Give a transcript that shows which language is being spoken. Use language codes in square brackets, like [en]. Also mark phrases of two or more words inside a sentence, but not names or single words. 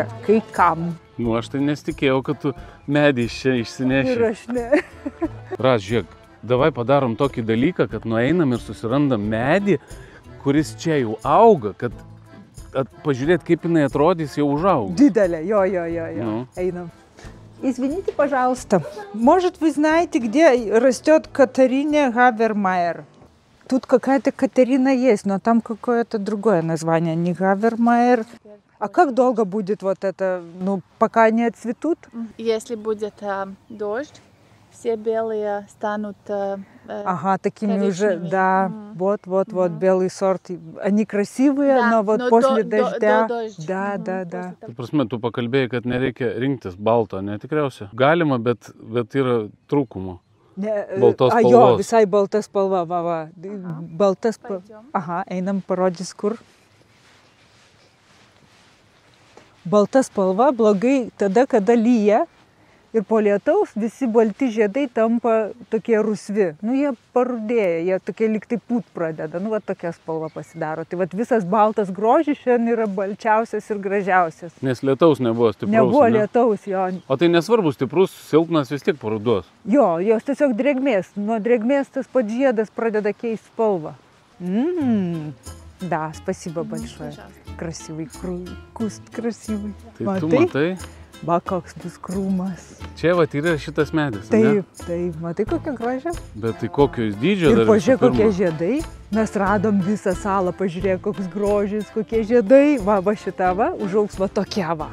[lt] Kai kam. Nu, aš tai nesitikėjau, kad tu medį iš čia išsineši. Ir aš ne. Ras, žiūrėk, davai padarom tokį dalyką, kad nueinam ir susirandam medį, kuris čia jau auga, kad pažiūrėti, kaip jinai atrodys, jau užaugo. Диделя, jo. Ну. Эйнам. [ru] Извините, пожалуйста, может, вы знаете, где растет Катарине Хавермайер? Тут какая-то Катерина есть, но там какое-то другое название, не Хавермайер. А как долго будет вот это, ну, пока они отцветут? Если будет дождь, все белые станут Ага, такими уже, коричневыми. да, вот, белый сорт. Они красивые, Да, но вот но после до дождя. дождя. Да. [lt] Tai prasme, tu pakalbėjai, kad nereikia rinktis balto, ne tikriausiai. Galima, bet yra trūkumo. Baltos jo, spalvos. visai balta spalva, va. Balta spalva. [ru] Pойдем. [lt] Aha, einam parodys kur. Balta spalva blogai tada, kada lyja ir po lietaus visi balti žiedai tampa tokie rusvi. Nu, jie parudėja, jie tokie lyg tai pūt pradeda. Nu, va tokia spalva pasidaro. Tai va visas baltas grožis šiandien yra balčiausias ir gražiausias. Nes lietaus nebuvo stipraus. Nebuvo ne? lietaus, jo. O tai nesvarbu, stiprus, silpnas vis tiek paruduos. Jo, jos tiesiog drėgmės. Nuo drėgmės tas pats žiedas pradeda keisti spalvą. [ru] Да, спасибо большое. Пожалуйста. Красивый куст, красивый. [lt] Tai tu matai, Va, koks bus krūmas. čia va yra šitas medis, ne? Taip, matai kokia gražia. Bet tai kokio jis dydžio Ir dar visų pažiūrėk, kokie pirma? žiedai. Mes radom visą salą, pažiūrėk, koks grožis, kokie žiedai. Va, šita va, užaugs va tokia va.